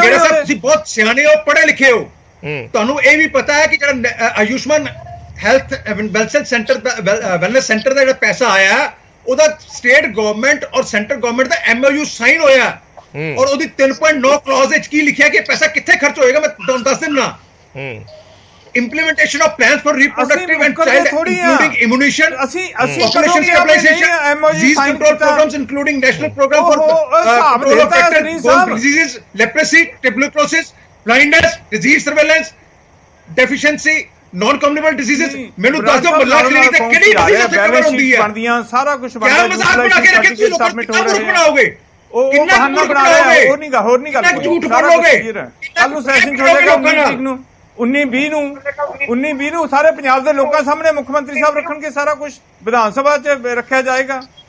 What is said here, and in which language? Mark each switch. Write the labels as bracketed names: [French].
[Punjabi] ਸੰਘੇੜਾ ਸਾਹਿਬ ਤੁਸੀਂ ਬਹੁਤ ਸਿਆਣੇ ਹੋ, ਪੜ੍ਹੇ ਲਿਖੇ ਹੋ, ਤੁਹਾਨੂੰ ਇਹ ਵੀ ਪਤਾ ਹੈ ਕਿ ਜਿਹੜਾ ਆਯੁਸ਼ਮਾਨ ਹੈਲਥ ਵੈਲਨੈਸ ਸੈਂਟਰ ਦਾ ਵੈਲਨੈਸ ਸੈਂਟਰ ਦਾ ਜਿਹੜਾ ਪੈਸਾ ਆਇਆ, ਉਹਦਾ ਸਟੇਟ ਗਵਰਨਮੈਂਟ ਔਰ ਸੈਂਟਰ ਗਵਰਨਮੈਂਟ ਦਾ MOU ਸਾਈਨ ਹੋਇਆ ਔਰ ਉਹਦੀ 3.9 ਕਲੌਜ਼ ਵਿੱਚ ਕੀ ਲਿਖਿਆ ਕਿ ਪੈਸਾ ਕਿੱਥੇ ਖਰਚ ਹੋਏਗਾ, ਮੈਂ ਤੁਹਾਨੂੰ ਦੱਸ ਦਿੰਦਾ। [English] implementation of plans for reproductive and child including immunization, population stabilization, disease control programs including national program for control of vector-borne diseases, leprosy, tuberculosis, blindness, disease surveillance, deficiency, non-communicable diseases। [Punjabi] ਮੈਨੂੰ ਦੱਸ ਦਿਓ ਮੱਲਾ ਕਲੀਨਿਕ ਤੇ ਕਿਹੜੀ disease ਤੇ cover ਹੁੰਦੀ ਹੈ? ਬਣਦੀਆਂ ਸਾਰਾ ਕੁਝ ਬਣਦਾ, ਕਿਆ ਮਜ਼ਾਕ ਬਣਾ ਕੇ ਰੱਖੇ ਤੁਸੀਂ ਲੋਕਾਂ ਨੂੰ? ਕਿੰਨਾ ਝੂਠ ਬਣਾਓਗੇ? ਉਹ ਬਹਾਨਾ ਬਣਾ ਰਿਹਾ, ਹੋਰ ਨਹੀਂ ਗੱਲ, ਝੂਠ ਸਾਰਾ ਬੋਲੋਗੇ। ਕੱਲ ਨੂੰ ਸੈਸ਼ਨ ਹੋ ਜਾਏਗਾ 19-20 ਨੂੰ ਸਾਰੇ ਪੰਜਾਬ ਦੇ ਲੋਕਾਂ ਸਾਹਮਣੇ ਮੁੱਖ ਮੰਤਰੀ ਸਾਹਿਬ ਰੱਖਣਗੇ, ਸਾਰਾ ਕੁਝ ਵਿਧਾਨ ਸਭਾ 'ਚ ਰੱਖਿਆ ਜਾਏਗਾ।